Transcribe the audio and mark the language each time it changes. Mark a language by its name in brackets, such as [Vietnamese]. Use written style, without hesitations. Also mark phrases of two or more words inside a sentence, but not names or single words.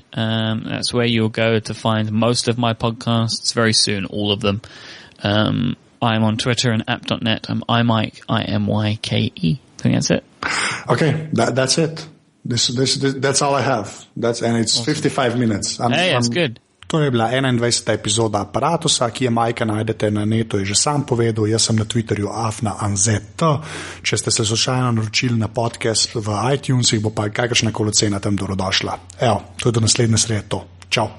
[English] That's where you'll go to find most of my podcasts. Very soon, all of them. I'm on Twitter and app.net. I'm iMyke, IMYKE. I think that's it. Okay, that's it. That's all I have. It's 55 minutes. That's good. [Slovenian] To je bila 21. epizoda Aparatusa, ki je Majka najdete na netu, je že sam povedal, jaz sem na Twitterju @anzet. Če ste se slučajno naročili na podcast v iTunesih, bo pa kakršnakoli cena tam dobrodošla. To je do naslednje srede to. Čau.